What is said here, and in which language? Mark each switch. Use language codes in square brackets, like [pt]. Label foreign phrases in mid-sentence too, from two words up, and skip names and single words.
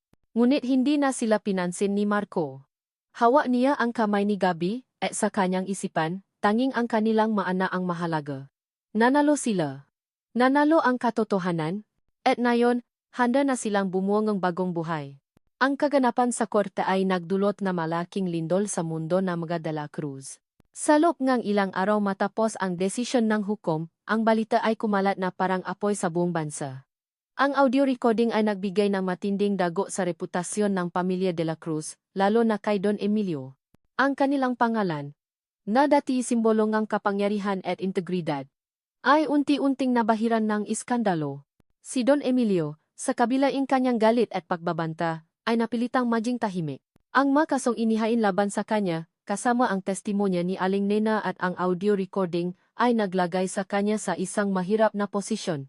[tl] Ngunit hindi na sila pinansin ni Marco. Hawak niya ang kamay ni Gabi, at sa kanyang isipan, tanging ang kanilang maana ang mahalaga. Nanalo sila. Nanalo ang katotohanan, at ngayon, handa na silang bumuo ng bagong buhay. Ang kaganapan sa korte ay nagdulot na malaking lindol sa mundo ng mga de la Cruz. Sa loob ng ilang araw matapos ang desisyon ng hukom, ang balita ay kumalat na parang apoy sa buong bansa. Ang [en] audio recording [tl] ay nagbigay ng matinding dago sa reputasyon ng pamilya de la Cruz, lalo na kay Don Emilio. Ang kanilang pangalan, na dati simbolo ng kapangyarihan at integridad, ay unti-unting nabahiran ng iskandalo. Si Don Emilio, sa kabilaing kanyang galit at pagbabanta, ay napilitang maging tahimik. Ang mga kasong inihain laban sa kanya, kasama ang testimonya ni Aling Nena at ang [en] audio recording, [tl] ay naglagay sa kanya sa isang mahirap na posisyon.